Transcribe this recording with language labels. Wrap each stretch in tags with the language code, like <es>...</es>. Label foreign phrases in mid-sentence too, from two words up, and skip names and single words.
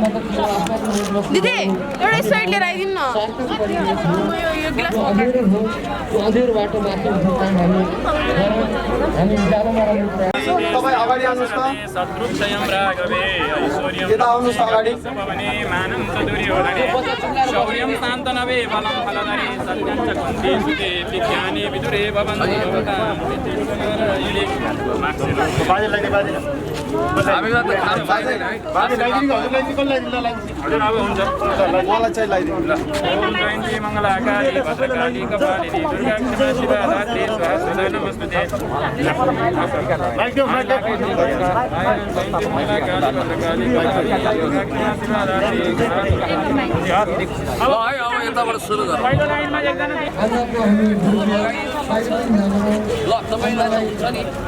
<ne>दिदी एउटा साइड लिएर आइदिनु न। अँध्यारो बाटो मात्र काम हामी जानु नराम्रो कुरा। तपाईँ अगाडि आउनुहोस् त, यता आउनुहोस् अगाडि।</ne> <sa>शौर्यं शान्तनवे बलं फलधरे सत्यं च कुन्ती सुते विज्ञाने विदुरे भवन्ति</sa> <ne>मलाई चाहिँ लगाइदिनु ल।</ne> <sa>जयन्ती मङ्गलाकाली भद्रकाली कपालिनी दुर्गा क्षमा शिवा धात्री स्वाहा सदा नमस्ते।</sa> <ne>अब यताबाट सुरु गर ल। तपाईँलाई हुन्छ नि</ne>